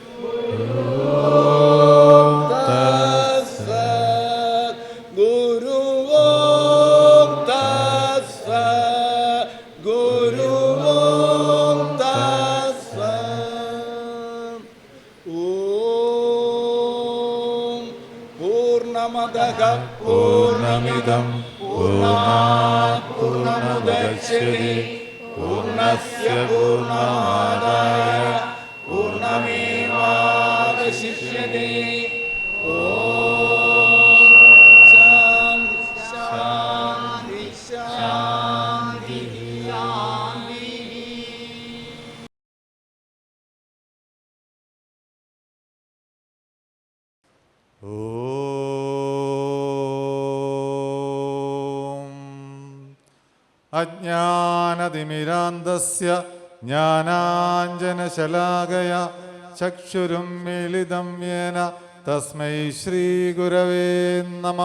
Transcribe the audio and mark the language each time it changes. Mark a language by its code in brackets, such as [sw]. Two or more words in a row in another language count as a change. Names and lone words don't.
[sa] ഓം തത്സത്. ഗുരു ഓം തത്സത്. ഗുരു ഓം തത്സത്. ഓം പൂർണ്ണമദഃ പൂർണ്ണമിദം പൂർണ്ണാത് പൂർണ്ണമുദച്യതേ പൂർണ്ണസ്യ പൂർണ്ണമാദായ പൂർണ്ണമേവാവശിഷ്യതേ. ഓം ശാന്തി ശാന്തി ശാന്തി ശാന്തി. ഓം അജ്ഞാനതിമിരാന്തസ്യ ജ്ഞാനാഞ്ജനശലാകയ ചക്ഷുരുന്മീലിതം യേന തസ്മൈ ശ്രീഗുരവേ നമഃ.